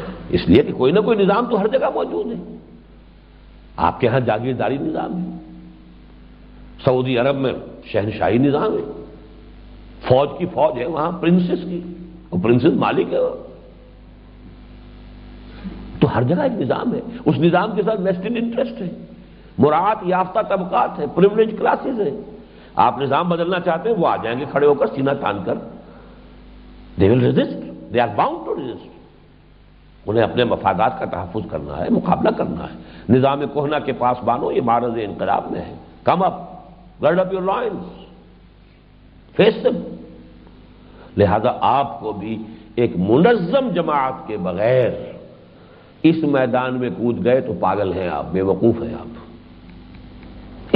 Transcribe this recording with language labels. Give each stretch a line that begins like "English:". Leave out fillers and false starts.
Urdu: اس لیے کہ کوئی نہ کوئی نظام تو ہر جگہ موجود ہے. آپ کے ہاں جاگیرداری نظام ہے، سعودی عرب میں شہنشاہی نظام ہے، فوج کی فوج ہے وہاں پرنسس کی، وہ پرنسس مالک ہے. تو ہر جگہ ایک نظام ہے، اس نظام کے ساتھ ویسٹڈ انٹرسٹ ہے، مراعات یافتہ طبقات ہیں، پریولیج کلاسز ہیں. آپ نظام بدلنا چاہتے ہیں، وہ آ جائیں گے کھڑے ہو کر سینہ تان کر.
English: they will resist, they are bound to resist.
Urdu: انہیں اپنے مفادات کا تحفظ کرنا ہے، مقابلہ کرنا ہے. نظام کہنا کے پاس بانو یہ معرض انقلاب میں ہے.
English: Come up, gird up your loins, face them.
Urdu: لہذا آپ کو بھی ایک منظم جماعت کے بغیر اس میدان میں کود گئے تو پاگل ہیں آپ، بے وقوف ہیں آپ.